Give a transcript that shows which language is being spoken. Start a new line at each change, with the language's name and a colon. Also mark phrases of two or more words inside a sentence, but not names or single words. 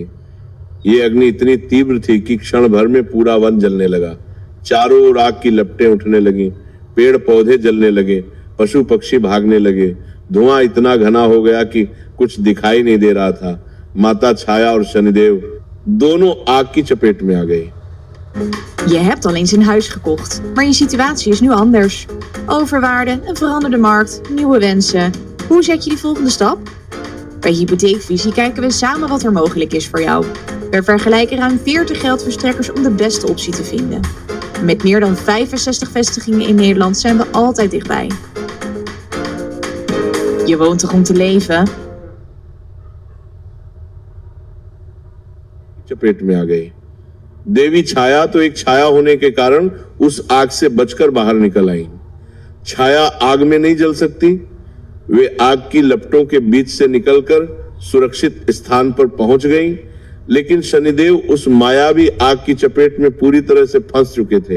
Hindi: ये अग्नि इतनी तीव्र थी कि क्षण भर में पूरा वन जलने लगा। चारों ओर आग की लपटें उठने लगी, पेड़ पौधे जलने लगे, पशु पक्षी भागने लगे। धुआं इतना घना हो गया कि कुछ दिखाई नहीं दे रहा था। माता छाया और शनिदेव दोनों आग की चपेट में आ गए।
Dutch: Je hebt al eens een huis gekocht, maar je situatie is nu anders. Overwaarde, een veranderde markt, nieuwe wensen. Hoe zet je die volgende stap? Bij Hypotheekvisie kijken we samen wat er mogelijk is voor jou. We vergelijken ruim 40 geldverstrekkers om de beste optie te vinden. Met meer dan 65 vestigingen in Nederland zijn we altijd dichtbij. Je woont toch om te leven?
Hindi: चपेट में आ गई। देवी छाया तो एक छाया होने के कारण उस आग से बचकर बाहर निकल आई। छाया आग में नहीं जल सकती, वे आग की लपटों के बीच से निकलकर सुरक्षित स्थान पर पहुंच गई, लेकिन शनिदेव उस मायावी आग की चपेट में पूरी तरह से फंस चुके थे।